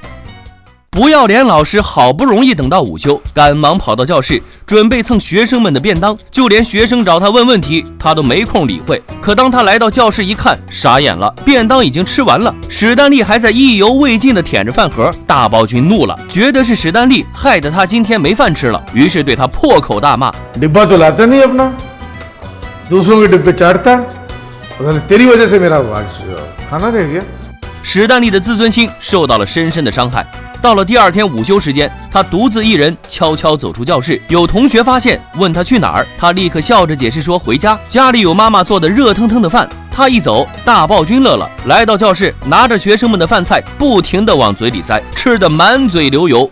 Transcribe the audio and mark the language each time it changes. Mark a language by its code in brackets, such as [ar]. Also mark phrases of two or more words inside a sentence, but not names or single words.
[zh] 不要脸老师好不容易等到午休，赶忙跑到教室，准备蹭学生们的便当，就连学生找他问问题，他都没空理会。可当他来到教室一看，傻眼了，便当已经吃完了，史丹利还在意犹未尽地舔着饭盒。大暴君怒了，觉得是史丹利害得他今天没饭吃了，于是对他破口大骂 [hi] डिब्बा तो लाता नहीं अपना दूसरों के डिब्बे चाटता तेरी वजह से मेरा खाना रह गया。 [zh] 史丹利的自尊心受到了深深的伤害。到了第2天午休时间，他独自一人悄悄走出教室，有同学发现，问他去哪儿，他立刻笑着解释说回家，家里有妈妈做的热腾腾的饭。他一走，大暴君乐了，来到教室，拿着学生们的饭菜，不停地往嘴里塞，吃得满嘴流油。